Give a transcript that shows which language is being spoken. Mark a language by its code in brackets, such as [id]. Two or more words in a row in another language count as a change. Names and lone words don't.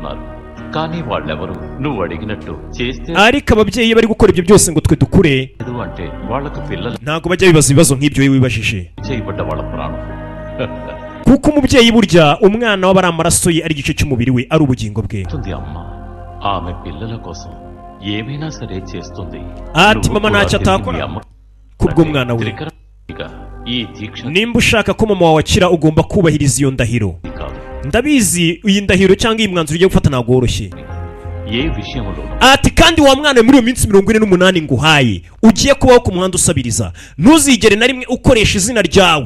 [rw] Ariko ababyeyi bari gukora ibyo byose ngo twe dukure, ntago bajya bibaza ibibazo nk'ibyo wibajije. kuko umubyeyi burya umwana w'abari amaraso ye ari igice cy'umubiri we ari ubugingo bwe. [te] ఆమె పిల్లల కోసం ఏమైనా సరే చేస్తుంది. [rw] ati mama ntacyo atakora kubw'umwana we. nimba ushaka ko mama wawe akira ugomba kubahiriza iyo ndahiro. ndabizi iyi ndahiro cyangwa iyi mwanzuro ugiye gufata ntabwo woroshye. ati kandi wa mwana muri iyo minsi 48 nguhaye ugiye kubaho ku muhanda usabiriza, ntuzigere na rimwe ukoresha izina ryawe.